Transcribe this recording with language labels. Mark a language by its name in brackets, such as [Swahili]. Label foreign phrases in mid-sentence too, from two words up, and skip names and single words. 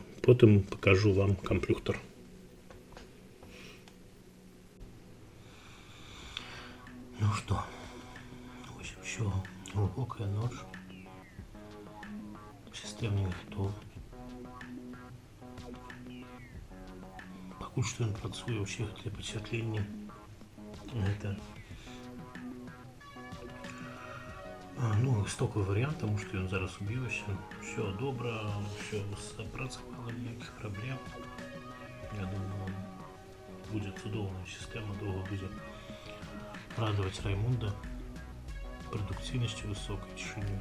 [Belarusian] Потым пакажу вам камплюхтар. Ну што, вось усё, [Russian] глубокая ноч. [Belarusian] Сістэмнік гатовы. Пакуль што ён працуе, ўсе гэтыя пацвятленні. [Russian] Гэта ну, стоковый вариант, потому что он зараз убился. Все добро, все запрацавало, никаких проблем. Я думаю, будет цудоўная система, долго будет радовать Раймунда продуктивностью высокой, тишиной.